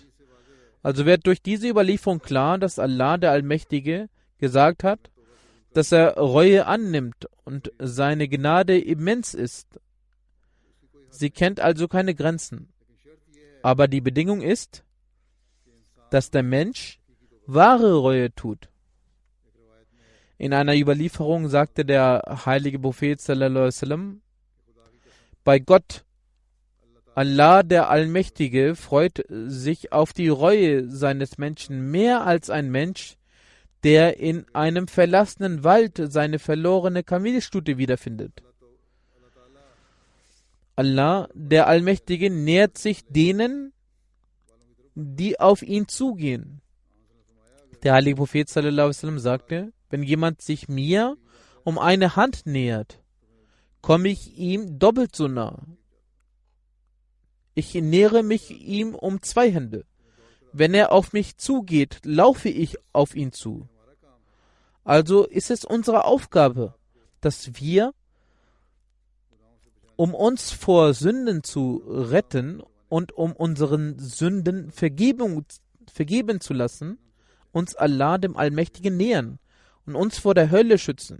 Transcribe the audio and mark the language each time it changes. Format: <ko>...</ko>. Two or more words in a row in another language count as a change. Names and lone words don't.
<de>Also wird durch diese Überlieferung klar, dass Allah, der Allmächtige, gesagt hat, dass er Reue annimmt und seine Gnade immens ist. Sie kennt also keine Grenzen. Aber die Bedingung ist, dass der Mensch wahre Reue tut. In einer Überlieferung sagte der heilige Prophet</de> <ar>صلى الله عليه وسلم,</ar> <de>bei Gott, Allah der Allmächtige, freut sich auf die Reue seines Menschen mehr als ein Mensch, der in einem verlassenen Wald seine verlorene Kamelstute wiederfindet. Allah, der Allmächtige, nähert sich denen, die auf ihn zugehen. Der heilige Prophet</de> <ar>صلى الله عليه وسلم</ar> <de>sagte, wenn jemand sich mir um eine Hand nähert, komme ich ihm doppelt so nah. Ich nähere mich ihm um 2 Hände. Wenn er auf mich zugeht, laufe ich auf ihn zu. Also ist es unsere Aufgabe, dass wir, um uns vor Sünden zu retten und um unseren Sünden vergeben zu lassen, uns Allah, dem Allmächtigen, nähern und uns vor der Hölle schützen.</de>